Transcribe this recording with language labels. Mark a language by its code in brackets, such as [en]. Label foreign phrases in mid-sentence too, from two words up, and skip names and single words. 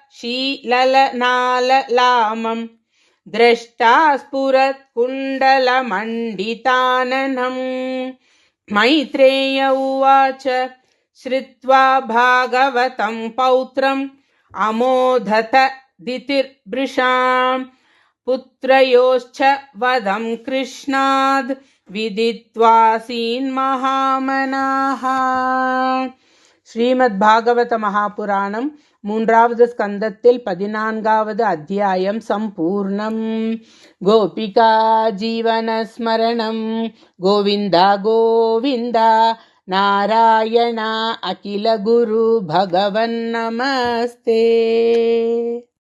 [sa] शीललनाललामं द्रष्टा स्फुरत्कुण्डलमण्डिताननं मैत्रेय उवाच श्रुत्वा भागवतं पौत्रम् अमोधत दितिर्भृशाम् पुत्रयोश्च वदं कृष्णाद् विदित्वासीन्महामनाः. [ta] ஸ்ரீமத் பாகவத மகாபுராணம் 3வது ஸ்கந்தத்தில் 14வது அத்தியாயம் சம்பூர்ணம். [sa] गोपिका जीवनस्मरणं गोविन्दा गोविन्दा नारायण अखिल गुरु भगवन् नमस्ते.